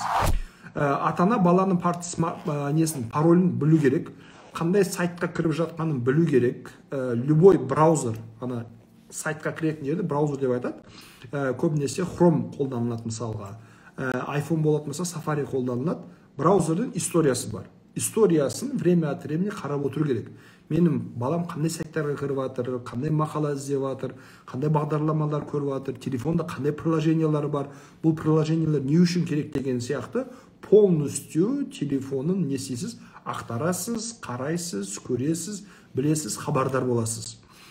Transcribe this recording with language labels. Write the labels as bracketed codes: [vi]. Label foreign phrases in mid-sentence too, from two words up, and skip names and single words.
[kk] Ата-ана баланың паролін білу керек, қандай сайтқа кіріп жатқанын білу керек. Любой браузер, сайтқа кіретін жерде браузер деп айтады. Көбінесе Chrome қолданылады мысалға. iPhone болатын болса Safari қолданылады. Браузердің историясы бар. Историясын [ru] время от времени [kk] қарап отыру керек. Менің балам қандай сайттарға кіріп жатыр, қандай мақала іздеп жатыр, қандай бағдарламалар көріп жатыр, телефонда қандай приложениялар бар, бұл приложениялар не үшін керек деген сияқты полностью телефонын не істейсіз, ақтарасыз, қарайсыз, көресіз, білесіз, хабардар боласыз.